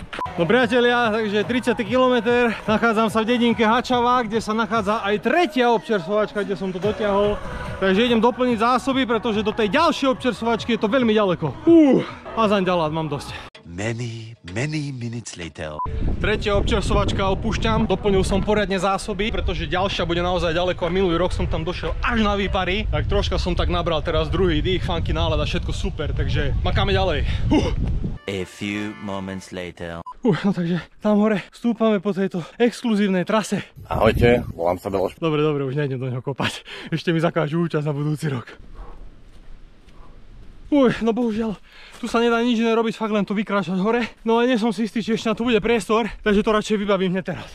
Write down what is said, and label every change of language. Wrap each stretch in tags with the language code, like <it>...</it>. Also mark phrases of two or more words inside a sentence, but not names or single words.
<sk>No priatelia, takže 30. kilometr, nachádzam sa v dedinke Hačava, kde sa nachádza aj tretia občerstvovačka, kde som to dotiahol. Takže idem doplniť zásoby, pretože do tej ďalšej občerstvovačky je to veľmi ďaleko. A zanďalát mám dosť.</sk> <en>Many minutes later.</en> <sk>Tretia občerstvovačka opúšťam, doplnil som poriadne zásoby, pretože ďalšia bude naozaj ďaleko a minulý rok som tam došiel až na výpary. Tak troška som tak nabral teraz druhý dých, funky nálada, všetko super, takže makáme ďalej.</sk> <en>A few moments later.</en> <sk>No takže tam hore stúpame po tejto exkluzívnej trase. Ahojte, volám sa Beloš. Dobre, už nejdem do neho kopať. Ešte mi zakážu účasť na budúci rok. No bohužiaľ, tu sa nedá nič iné robiť, fakt len to vykráčať hore. No ale nie som si istý, či ešte na to bude priestor, takže to radšej vybavím hneď teraz.</sk>